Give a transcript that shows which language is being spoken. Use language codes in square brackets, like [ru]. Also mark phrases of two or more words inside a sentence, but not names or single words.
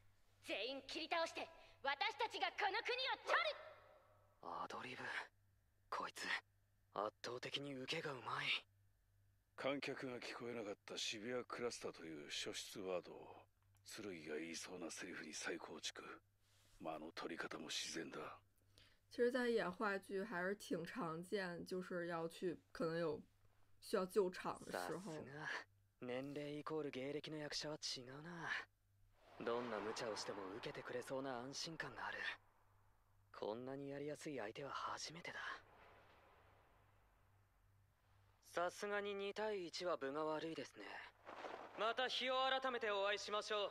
[ja] 全員切り倒して私たちがこの国を取る。アドリブ。こいつ圧倒的に受けがうまい。観客が聞こえなかった渋谷クラスターという初出ワードを剣が言いそうなセリフに再構築。間の取り方も自然だ。 [zh] 其实，在演话剧还是挺常见，就是要去可能有需要救场的时候。 [ja] 年齢イコール芸歴の役者は違うな。どんな無茶をしても受けてくれそうな安心感がある。こんなにやりやすい相手は初めてだ。さすがに2対1は分が悪いですね。また日を改めてお会いしましょう。